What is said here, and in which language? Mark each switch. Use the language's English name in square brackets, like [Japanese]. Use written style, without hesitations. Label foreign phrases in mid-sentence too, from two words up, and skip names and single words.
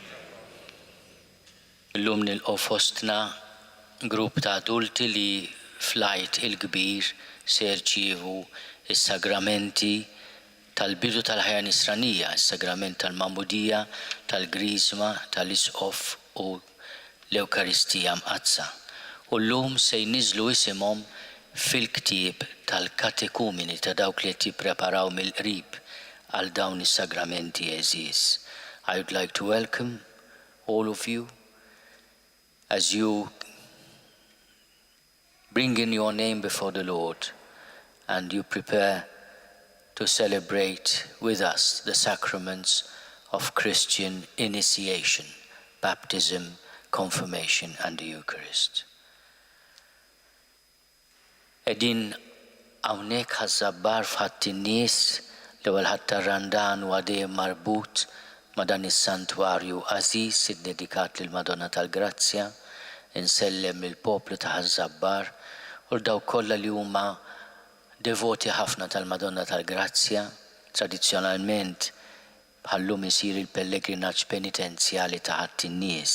[Maltese] Illum nilqgħu fostna grupp ta' adulti li flajt il-kbir se jirċievu is-sagramenti tal-bidu tal-ħajja nisranija, is-sagrament tal-mamudija, tal-grizma, tal-isqof u l-Ewkaristija mqazza. U llum se jniżlu isimhom fil-ktieb tal-katekumeni ta' dawk li qed jippreparaw mill-qrib għal dawn is-sagramenti eżiż. [English] I would like to welcome all of you as you bring in your name before the Lord and you prepare to celebrate with us the sacraments of Christian initiation, baptism, confirmation and the Eucharist. [Maltese] Edin hawnhekk ħażabbar f'ħadd in-nies l-ewwel ħadd tar-Randan u għadejjem marbut ma' dan is-santwarju għażiż iddedikat lill-Madonna tal-Grazzja, insellem il-poplu ta' ħażabbar u dawk kollha li huma devoti ħafna tal-Madonna tal-Grazzja, tradizzjonalment bħallum isir il-pellegrinaġġ penitenzjali ta' ħadd in-nies.